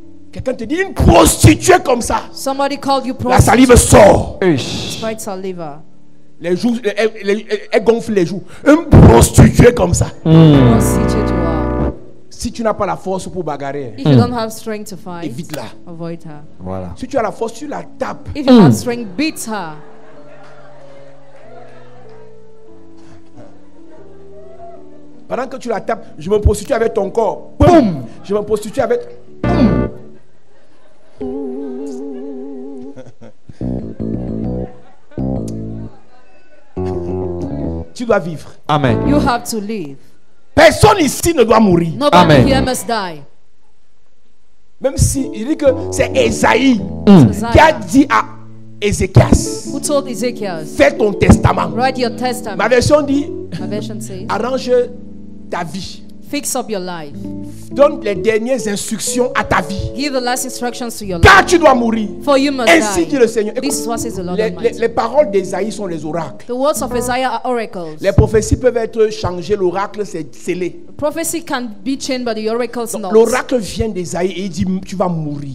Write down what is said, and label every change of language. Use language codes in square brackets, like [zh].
[fr] Quelqu'un te dit une prostituée comme ça. [en] Somebody called you [fr] La salive sort. [en] Despite saliva. [fr] Les joues, elle gonfle les joues. Une prostituée comme ça. [en] Prostitute you are. [fr] Si tu n'as pas la force pour bagarrer, [en] If you don't have strength to fight, [fr] évite-la. [en] avoid her. [fr] Voilà. Si tu as la force, tu la tapes. [en] If you have strength, beat her. [fr] Pendant que tu la tapes, je me prostitue avec ton corps. Boum. Je me prostitue avec. Boum. Tu dois vivre. Amen. [en] You have to live. [fr] Personne ici ne doit mourir. [en] Nobody Amen. here must die. [fr] Même si il dit que c'est Esaïe qui a [en] Isaiah, [fr] dit à Ézéchias, [en] who told Ezekiel, [fr] fais ton testament. [en] write your [fr] Ma [en] testament. [fr] version dit, [en] My version says, [fr] arrange ta vie. [en] fix up your life. [fr] Donne les dernières instructions à ta vie. [en] Give the last instructions to your life. [fr] Car tu dois mourir. [en] For you must [fr] Ainsi dit [en] die. [fr] le Seigneur. Écoute, [en] This is what says the Lord [fr] les [en] Almighty. [fr] paroles d'Ésaïe sont les oracles. [en] The words of Isaiah are oracles. [fr] Les prophéties peuvent être changées. L'oracle, c'est scellé. [en] Prophecy can be changed, but the oracle's not. [fr] L'oracle vient d'Ésaïe et il dit, tu vas mourir.